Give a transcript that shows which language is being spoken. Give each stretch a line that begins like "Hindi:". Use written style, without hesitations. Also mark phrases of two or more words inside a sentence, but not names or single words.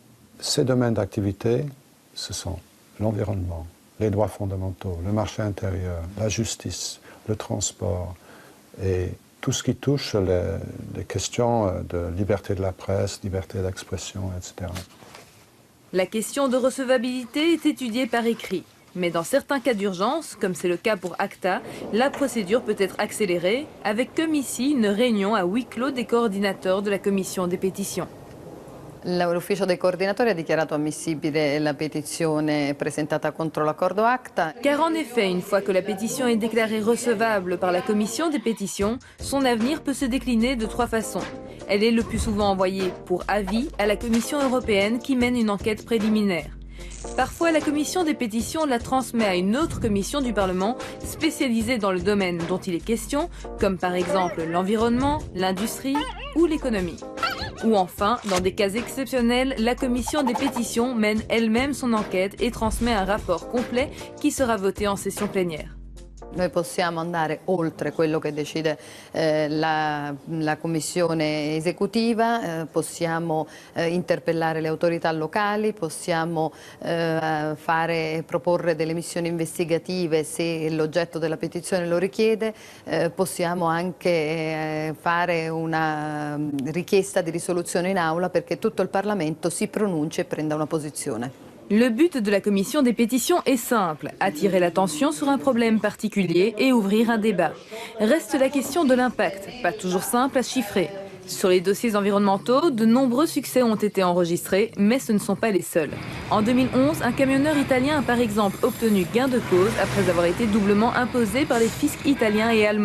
French: Ces domaines d'activité, ce sont l'environnement, les droits fondamentaux, le marché intérieur, la justice, le transport et tout ce qui touche les questions de liberté de la presse, liberté d'expression, etc. La question de recevabilité est étudiée par écrit. Mais dans certains cas d'urgence, comme c'est le cas pour ACTA, la procédure peut être accélérée, avec comme ici une réunion à huis clos des coordinateurs de la commission des pétitions.
Italian: L'ufficio dei coordinatori ha dichiarato ammissibile la petizione presentata contro l'accordo ACTA.
French: Car en effet, une fois que la pétition est déclarée recevable par la commission des pétitions, son avenir peut se décliner de 3 façons. Elle est le plus souvent envoyée pour avis à la Commission européenne qui mène une enquête préliminaire. Parfois, la commission des pétitions la transmet à une autre commission du Parlement spécialisée dans le domaine dont il est question, comme par exemple l'environnement, l'industrie ou l'économie. Ou enfin, dans des cas exceptionnels, la commission des pétitions mène elle-même son enquête et transmet un rapport complet qui sera voté en session plénière.
Italian: Noi possiamo andare oltre quello che decide la commissione esecutiva, possiamo interpellare le autorità locali, possiamo proporre delle missioni investigative se l'oggetto della petizione lo richiede, possiamo anche fare una richiesta di risoluzione in aula perché tutto il Parlamento si pronunci e prenda una posizione.
French: Le but de la commission des pétitions est simple, attirer l'attention sur un problème particulier et ouvrir un débat. Reste la question de l'impact, pas toujours simple à chiffrer. Sur les dossiers environnementaux, de nombreux succès ont été enregistrés, mais ce ne sont pas les seuls. En 2011, un camionneur italien a par exemple obtenu gain de cause après avoir été doublement imposé par les fiscs italiens et allemands.